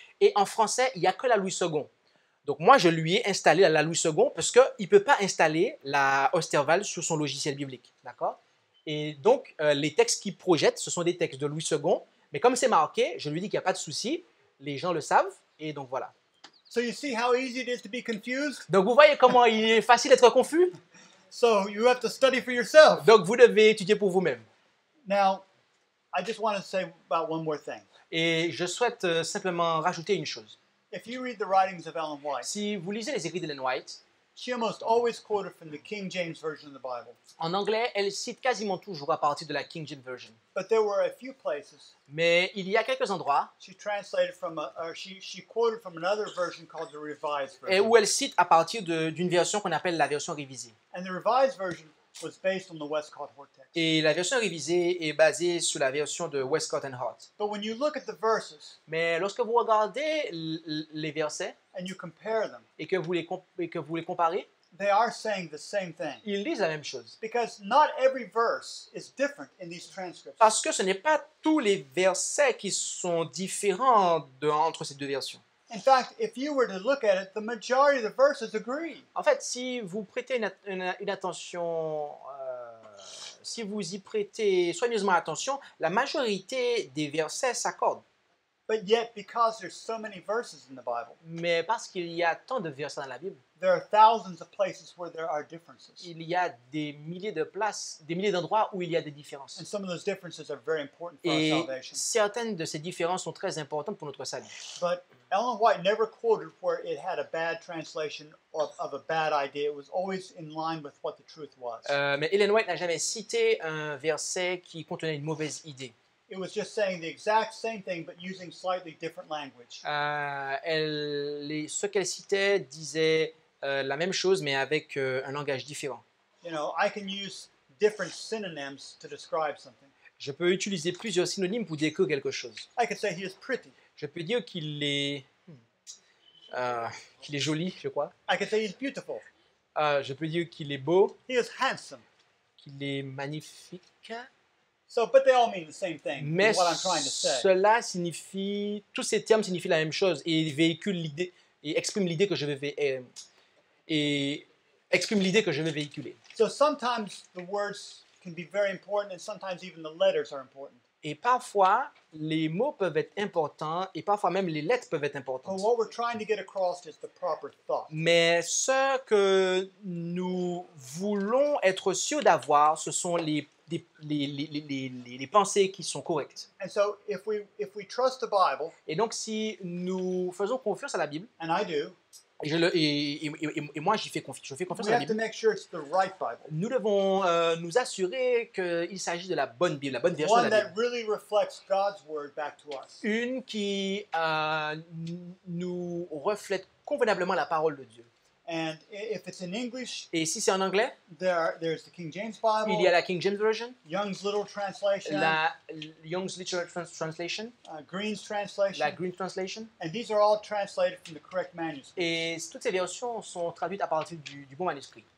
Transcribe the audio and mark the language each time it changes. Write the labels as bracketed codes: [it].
[fr] Et en français, il n'y a que la Louis II. Donc moi, je lui ai installé la Louis II parce qu'il ne peut pas installer la Osterwald sur son logiciel biblique. D'accord? Et donc, les textes qu'il projette, ce sont des textes de Louis II. Mais comme c'est marqué, je lui dis qu'il n'y a pas de souci. Les gens le savent. Et donc voilà. [en] So you see how easy it is to be confused? [fr] Donc vous voyez comment il est facile d'être confus? [en] So you have to study for yourself. [fr] Donc vous devez étudier pour vous-même. [en] Now, I just want to say about one more thing. [fr] Et je souhaite simplement rajouter une chose. [en] If you read the writings of Ellen White, [fr] Si vous lisez les écrits d'Ellen White, [en] she almost always quoted from the King James Version of the Bible. [fr] en anglais, elle cite quasiment toujours à partir de la King James Version. [en] But there were a few places [fr] Mais il y a quelques endroits [en] she translated from, she quoted from another version called the Revised [fr] et [en] Version. [fr] où elle cite à partir d'une version qu'on appelle la version révisée. [en] And the Revised Version was based on the Westcott Hort text. [fr] Et la version révisée est basée sur la version de Westcott and Hort. [en] But when you look at the verses [fr] Mais lorsque vous regardez les versets [en] and you compare them, [fr] et que vous les comparez, [en] they are saying the same thing. [fr] ils disent la même chose. [en] Because not every verse is different in these transcripts. [fr] Parce que ce n'est pas tous les versets qui sont différents entre ces deux versions. [en] In fact, if you were to look at it, the majority of the verses agree. [fr] En fait, si vous prêtez une attention, si vous y prêtez soigneusement attention, la majorité des versets s'accordent. [en] But yet, because there's so many verses in the Bible, [fr] Mais parce qu'il y a tant de versets dans la Bible, [en] there are thousands of places where there are differences. [fr] il y a des milliers de places, des milliers d'endroits où il y a des différences. [en] And some of those differences are very important for [fr] Et [en] our salvation. [fr] certaines de ces différences sont très importantes pour notre salut. [en] But Ellen White never quoted where it had a bad translation of a bad idea. It was always in line with what the truth was. [fr] Mais Ellen White n'a jamais cité un verset qui contenait une mauvaise idée. [en] It was just saying the exact same thing, but using slightly different language. [fr] Ce qu'elle citait disait la même chose, mais avec un langage différent. [en] You know, I can use different synonyms to describe something. [fr] Je peux utiliser plusieurs synonymes pour décrire quelque chose. [en] I could say he is pretty. [fr] Je peux dire qu'il est joli, je crois. [en] I could say he's beautiful. [fr] Je peux dire qu'il est beau, [en] He is handsome. [fr] qu'il est magnifique. [en] So, but they all mean the same thing. [fr] Mais [en] Is what I'm trying to say. [fr] cela signifie, tous ces termes signifient la même chose et véhiculent l'idée et expriment l'idée que je vais véhiculer. [en] So sometimes the words can be very important, and sometimes even the letters are important. [fr] Et parfois, les mots peuvent être importants et parfois même les lettres peuvent être [en] But [fr] importantes. [en] what we're trying to get across is the proper thought. [fr] Mais ce que nous voulons être sûrs d'avoir, ce sont les pensées qui sont correctes. [en] And so if we trust the Bible, [fr] Et donc, si nous faisons confiance à la Bible, [en] and I do, [fr] et moi j'y fais confiance, je fais confiance [en] we [fr] à la [en] have to [fr] Bible, [en] make sure it's the right Bible. [fr] nous devons nous assurer qu'il s'agit de la bonne Bible, la bonne version de [en] One [fr] la [en] that [fr] Bible. [en] really reflects God's word back to us. [fr] Une qui nous reflète convenablement la parole de Dieu. [en] And if it's in English, [fr] Et si c'est en anglais, [en] there's the King James Bible, [fr] il y a la King James Version, [en] Young's Little Translation, [fr] la Young's Literal Translation, [en] Green's Translation, [fr] la Green Translation. [en] and these are all translated from the correct manuscript. [fr] Et toutes ces versions sont traduites à partir du bon manuscrit.